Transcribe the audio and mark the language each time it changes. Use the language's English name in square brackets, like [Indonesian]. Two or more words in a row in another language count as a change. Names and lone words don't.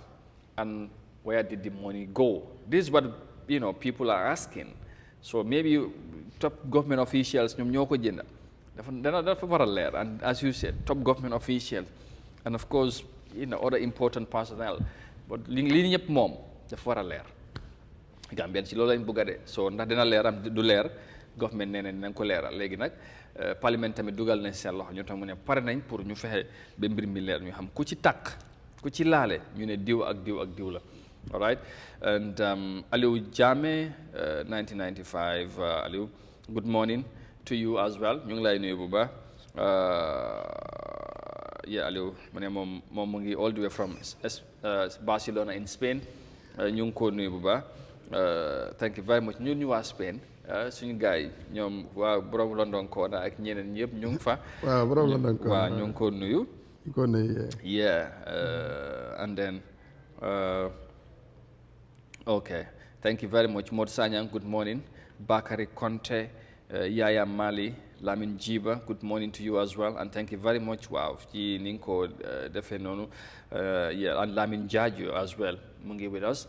[English] And where did the money go? This is what people are asking. So maybe top government officials, and as you said, top government officials, and of course, other important personnel. [Wolof] But li ñëpp moom dafa war a leer. Gambien ci loolu lañ bëgg a de so ndax dina leer am du leer government nee nañ ko leeral léegi nag parlement tamit dugal nañ seen loxo ñu tam mu ne pare nañ pour ñu fexe ba mbir mi leer ñu xam ku ci tàkk ku ci laale ñu ne diw ak diw ak diw la. [English] All right, and Yahya Jammeh, 1995. Aliou, good morning to you as well. [Wolof] Ñu ngi lay nuyu bu baax. Yeah, Aliou, mu ne moom mu ngi [English] all the way from Barcelona in Spain. [Wolof] Ñu ngi ko nuyu bu baax. [English] Thank you very much. [Wolof] ñu waa Spain suñu gars yi ñoom waa borom London Koona ak ñeneen ñëpp ñu ngi fa. waaw borom London Koona waaw ñu ngi ko nuyu. ñu ko nuyu. [English] Yeah, and then. Okay, thank you very much. Mod Sanyang, good morning. Bakari Conte, Yaya Mali, Lamin Jiba, good morning to you as well. And thank you very much. Wow, Ninko Defenonu, yeah, and Lamin Jaju as well, Mungi with us.